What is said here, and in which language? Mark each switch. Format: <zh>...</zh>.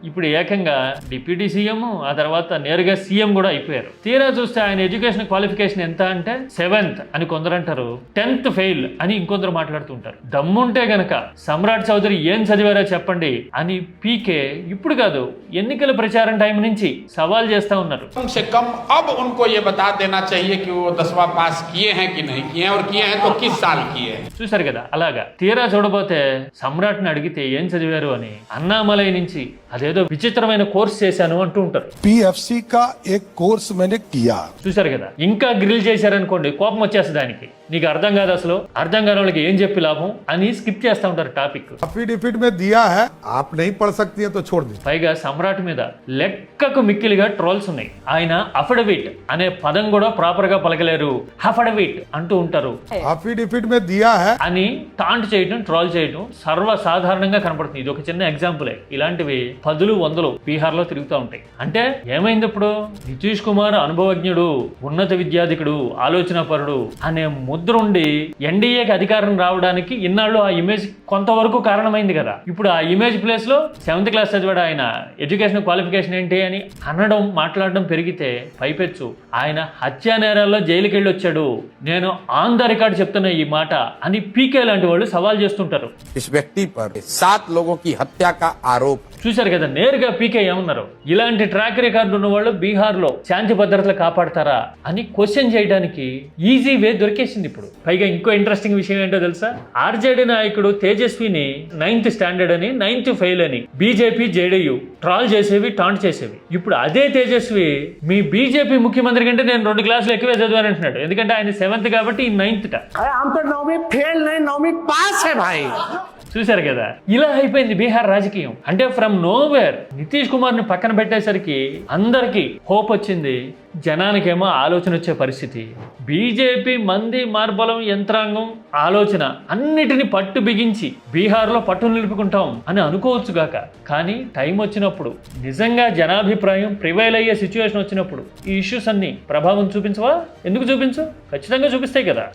<te>ఇప్పుడు ఏకంగా deputy CM, ఆ తర్వాత నేరుగా సీఎం కూడా అయిపోయారు. తీరా చూస్తే ఆయన ఎడ్యుకేషన్ క్వాలిఫికేషన్ ఎంత అంటే 7th అని కొందరు అంటారు, 10th ఫెయిల్ అని ఇంకొందరు మాట్లాడుతుంటారు. దమ్ముంటే గనక సమ్రాట్ చౌదరి ఏం చదివారో చెప్పండి అని పీకే ఇప్పుడు కాదు, ఎన్నికల ప్రచారం టైం నుంచి సవాల్ చేస్తా ఉన్నారు.</te> <hi>कम से कम अब उनको ये बता देना चाहिए कि वो 10वां पास किए हैं कि नहीं किए हैं, और किए हैं तो किस साल किए हैं.</hi> <te>చూసారు కదా, అలాగా తీరా చూడబోతే సమ్రాట్ ని అడిగితే ఏం చదివారు అని అన్నామలై నుంచి అదేదో విచిత్రమైన కోర్స్ చేశాను అంటూ ఉంటారు.</te> <hi>PFC का एक कोर्स मैंने किया.</hi> <te>చూసారు కదా, ఇంకా గ్రిల్ చేశారనుకోండి కోపం వచ్చేస్తుంది దానికి. నీకు అర్థం కాదు, అసలు అర్థం కాని వాళ్ళకి ఏం చెప్పి లాభం అని స్కిప్ చేస్తూ ఉంటారు టాపిక్.</te> <hi>अफिडेविट में दिया है, आप नहीं पढ़ सकती है तो छोड़ दी.</hi> <te>పైగా సమ్రాట్ మీద లెక్కకు మిక్కిలిగా ట్రోల్స్ ఉన్నాయి. ఆయన అఫిడవిట్ అనే పదం కూడా ప్రాపర్ గా పలకలేరు, అఫిడవిట్ అంటూ ఉంటారు.</te> <hi>अफिडेविट में दिया है</hi> <te>అని టాంట్ చేయడం, ట్రోల్ చేయడం సర్వసాధారణంగా కనపడుతుంది. ఇది ఒక చిన్న ఎగ్జాంపులే. ఇలాంటివి పదులు వందలు బీహార్ లో తిరుగుతూ ఉంటాయి. అంటే ఏమైంది ఇప్పుడు? నితీష్ కుమార్ అనుభవజ్ఞుడు, ఉన్నత విద్యాధికుడు, ఆలోచనాపరుడు అనే ముద్ర ఉండి ఎన్డీఏకి అధికారం రావడానికి ఇన్నాళ్ళు ఆ ఇమేజ్ కొంతవరకు కారణమైంది కదా. ఇప్పుడు ఆ ఇమేజ్ ప్లేస్ లో 7th క్లాస్ చదివాడు ఆయన, ఎడ్యుకేషన్ క్వాలిఫికేషన్ ఏంటి అని అనడం, మాట్లాడడం పెరిగితే పైపెచ్చు ఆయన హత్యా నేరాల్లో జైలుకి వెళ్ళి వచ్చాడు, నేను ఆన్ ద రికార్డ్ చెప్తున్నా ఈ మాట అని పీకే లాంటి వాళ్ళు సవాల్ చేస్తుంటారు.</te> <hi>इस व्यक्ति पर 7 लोगों की हत्या का आरोप.</hi> <te>చూశారు కదా నేరుగా పీకే ఏమన్నారు, ఇలాంటి ట్రాక్ రికార్డు ఉన్న వాళ్ళు బీహార్ లో శాంతి భద్రతలు కాపాడతారా అని క్వశ్చన్ చేయడానికి ఈజీ వే దొరికేసింది ఇప్పుడు. పైగా ఇంకో ఇంట్రెస్టింగ్ విషయం ఏంటో తెలుసా? ఆర్జేడీ నాయకుడు తేజస్విని 9th స్టాండర్డ్ అని, 9th ఫెయిల్ అని బీజేపీ జేడీయూ ట్రాల్ చేసేవి, టాంట్ చేసేవి. ఇప్పుడు అదే తేజస్వి మీ బీజేపీ ముఖ్యమంత్రి కంటే నేను 2 క్లాసులు ఎక్కువే చదివాను అంటున్నాడు. ఎందుకంటే ఆయన 7th కాబట్టి ఈ 9th.</te> <hi>हम तो 9वीं फेल नहीं 9वीं पास है भाई.</hi> <te>చూశారు కదా ఇలా అయిపోయింది బీహార్ రాజకీయం. అంటే ఫ్రమ్ నోవేర్ నితీష్ కుమార్ ని పక్కన పెట్టేసరికి అందరికీ హోప్ వచ్చింది, జనానికేమో ఆలోచన వచ్చే పరిస్థితి. బీజేపీ మంది మార్బలం యంత్రాంగం ఆలోచన అన్నిటిని పట్టు బిగించి బీహార్లో పట్టు నిలుపుకుంటాం అని అనుకోవచ్చు గాక, కానీ టైం వచ్చినప్పుడు నిజంగా జనాభిప్రాయం ప్రివైల్ అయ్యే సిచ్యువేషన్ వచ్చినప్పుడు ఈ ఇష్యూస్ అన్ని ప్రభావం చూపించవా? ఎందుకు చూపించు? ఖచ్చితంగా చూపిస్తాయి కదా.</te>